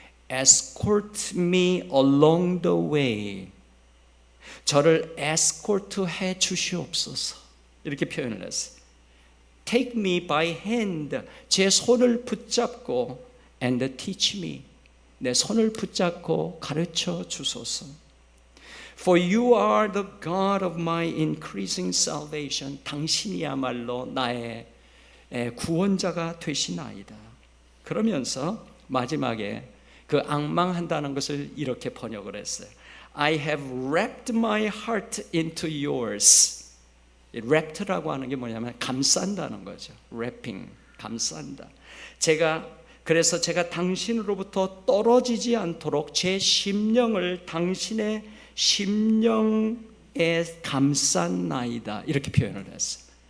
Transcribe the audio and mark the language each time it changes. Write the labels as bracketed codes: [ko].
[en] Escort me along the way. [ko] 저를 에스코트 해 주시옵소서. 이렇게 표현을 했어요. [en] Take me by hand. [ko] 제 손을 붙잡고 [en] and teach me. [ko] 내 손을 붙잡고 가르쳐 주소서. [en] For you are the God of my increasing salvation. [ko] 당신이야말로 나의 구원자가 되시나이다. 그러면서 마지막에 그 앙망한다는 것을 이렇게 번역을 했어요. [en] I have wrapped my heart into yours. [ko] wrapped라고 하는 게 뭐냐면 감싼다는 거죠. wrapping, 감싼다. 그래서 제가 당신으로부터 떨어지지 않도록 제 심령을 당신의 심령에 감싼나이다. 이렇게 표현을 했어요.